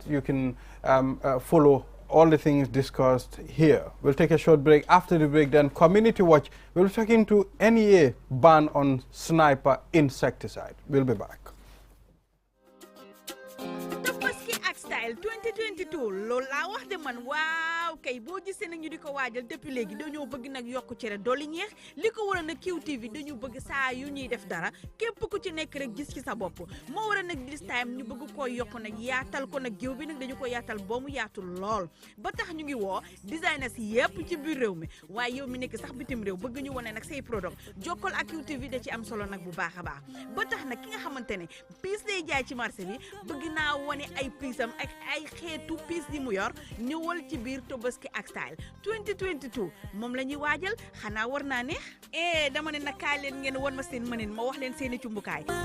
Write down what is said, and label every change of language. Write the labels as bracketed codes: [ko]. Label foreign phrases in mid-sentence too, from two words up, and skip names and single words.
[en] You can follow all the things discussed here. We'll take a short break. After the break, then Community Watch will be talking to NEA ban on sniper insecticide. We'll be back. [wo] Style 2022 loolu laa wax de man waaw kay boo gisee nag ñu di ko waajal depuis léegi dañoo bëgg nag yokku cere dolli ñeex li ko waral nag QTV dañu bëgg saa yu ñuy def dara képp ku ci nekk rek gis ci sa bopp moo waral nag [en] this time [wo] ñu bëgg koo yokku nag yaatal ko nag géew bi nag dañu ko yaatal ba mu yaatu lool ba tax ñu ngi woo designers yépp ci biir réew mi waaye yow mi nekk sax bitim réew bëgg ñu wane nag say product jokkal ak QTV da ci am solo nag bu baax a baax ba tax nag ki nga xamante ne piis day jaay ci marché bi bëgg naa wane ay piisam ak ay xeetu piis yi mu yor ñëwal ci biir Tobaski ak Style 2022 moom la ñuy waajal xanaa war naa neex dama ne nag kaay leen ngeen won ma seen mënin ma wax leen seeni cumbukaay